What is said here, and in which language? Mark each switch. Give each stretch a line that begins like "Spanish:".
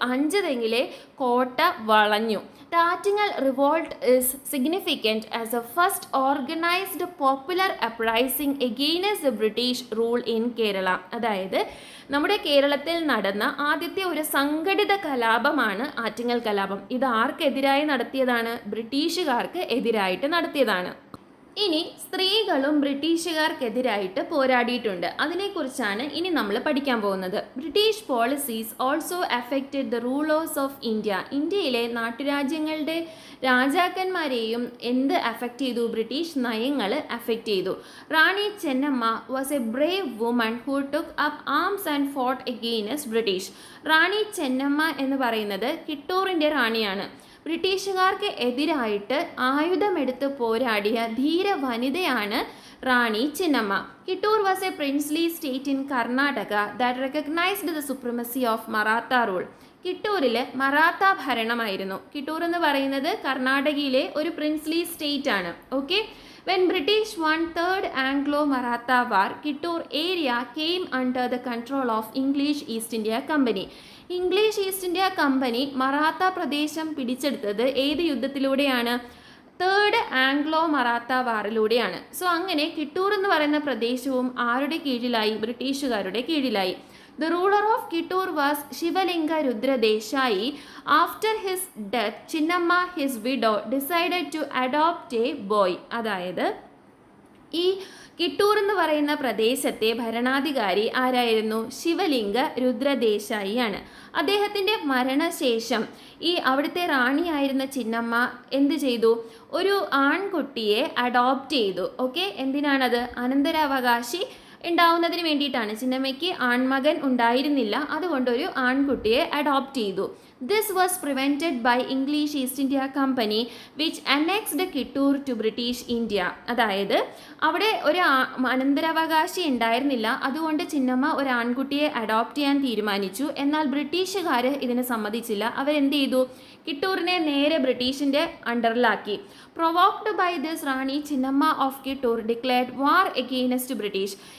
Malayalam: അഞ്ചുതെങ്ങിലെ കോട്ട വളഞ്ഞു.
English: The Attingal revolt is significant as the first organized popular uprising against the British rule in Kerala.
Malayalam: അതായത് നമ്മുടെ കേരളത്തിൽ നടന്ന ആദ്യത്തെ ഒരു സംഘടിത കലാപമാണ് ആറ്റിങ്ങൽ കലാപം. ഇത് ആർക്കെതിരായി നടത്തിയതാണ്? ബ്രിട്ടീഷുകാർക്ക് എതിരായിട്ട് നടത്തിയതാണ്. ഇനി സ്ത്രീകളും ബ്രിട്ടീഷുകാർക്കെതിരായിട്ട് പോരാടിയിട്ടുണ്ട്. അതിനെക്കുറിച്ചാണ് ഇനി നമ്മൾ പഠിക്കാൻ പോകുന്നത്.
English: British policies also affected the rulers of India.
Malayalam: ഇന്ത്യയിലെ നാട്ടുരാജ്യങ്ങളുടെ രാജാക്കന്മാരെയും എന്ത് അഫക്റ്റ് ചെയ്തു? ബ്രിട്ടീഷ് നയങ്ങൾ അഫക്റ്റ് ചെയ്തു.
English: Rani Chennamma was a brave woman who took up arms and fought against British.
Malayalam: റാണി ചെന്നമ്മ എന്ന് പറയുന്നത് കിട്ടൂറിൻ്റെ റാണിയാണ്. ബ്രിട്ടീഷുകാർക്ക് എതിരായിട്ട് ആയുധമെടുത്ത് പോരാടിയ ധീര വനിതയാണ് റാണി Chennamma.
English: Kittur was a princely state in Karnataka that recognised the supremacy of Maratha rule.
Malayalam: കിട്ടൂരിൽ Maratha ഭരണമായിരുന്നു. Kittur എന്ന് പറയുന്നത് കർണാടകയിലെ ഒരു പ്രിൻസ്ലി സ്റ്റേറ്റ് ആണ്. Okay,
English: When British won Third Anglo-Maratha War, Kittur area came under the control of English East India Company.
Malayalam: English east India company Maratha പ്രദേശം പിടിച്ചെടുത്തത് ഏത് യുദ്ധത്തിലൂടെയാണ്? Third Anglo Maratha വാറിലൂടെയാണ്. So അങ്ങനെ കിട്ടൂർ എന്ന് പറയുന്ന പ്രദേശവും ആരുടെ കീഴിലായി? ബ്രിട്ടീഷുകാരുടെ കീഴിലായി.
English: The ruler of Kittur was Shivalinga Rudra Desai. After his death, Chinnamma, his widow, decided to adopt a boy.
Malayalam: അതായത് ഈ കിട്ടൂർ എന്ന് പറയുന്ന പ്രദേശത്തെ ഭരണാധികാരി ആരായിരുന്നു? ശിവലിംഗ രുദ്രദേശായി ആണ്. അദ്ദേഹത്തിൻ്റെ മരണശേഷം ഈ അവിടുത്തെ റാണിയായിരുന്ന ചിന്നമ്മ എന്ത് ചെയ്തു? ഒരു ആൺകുട്ടിയെ അഡോപ്റ്റ് ചെയ്തു. ഓക്കെ, എന്തിനാണത്? അനന്തരാവകാശി ഉണ്ടാവുന്നതിന് വേണ്ടിയിട്ടാണ്. ചിന്നമ്മയ്ക്ക് ആൺമകൻ ഉണ്ടായിരുന്നില്ല, അതുകൊണ്ടൊരു ആൺകുട്ടിയെ അഡോപ്റ്റ് ചെയ്തു.
English: This was prevented by English East India Company which annexed Kittur to British India.
Malayalam: അതായത് അവിടെ ഒരു അനന്തരാവകാശി ഉണ്ടായിരുന്നില്ല, അതുകൊണ്ട് ചിന്നമ്മ ഒരു ആൺകുട്ടിയെ അഡോപ്റ്റ് ചെയ്യാൻ തീരുമാനിച്ചു. എന്നാൽ ബ്രിട്ടീഷുകാർ ഇതിന് സമ്മതിച്ചില്ല. അവരെന്ത് ചെയ്തു? കിട്ടൂറിനെ നേരെ ബ്രിട്ടീഷിൻ്റെ അണ്ടറിലാക്കി.
English: Provoked by this, Rani Chinnamma of Kittur declared war against British.